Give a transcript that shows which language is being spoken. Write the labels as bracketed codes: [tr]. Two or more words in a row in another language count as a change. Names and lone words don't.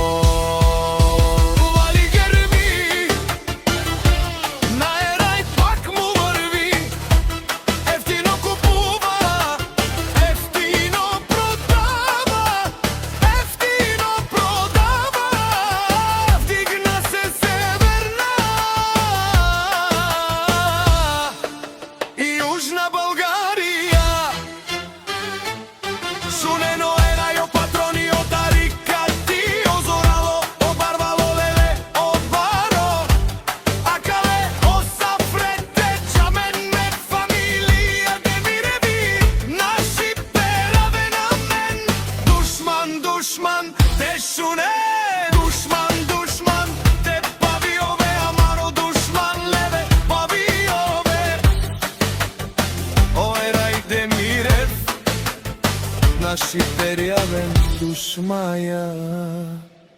[bg] Вали грми, на Ерај пак му врви, ефтино купува, ефтино продава, вдигна се Северна и Јужна Българија. [rom] Шунено Ерај о патрони, о Тарика ти, о Зорало, о Барвало, леле, о Баро, Акале, о Сафрете, Чамен ме фамилија Демиреви, наши пераве на мен, душман, душман, те шуне, душман, душман, те павиове, амаро душман, леве, павиове, о Ерај Демирев, наши перјавен душмаја.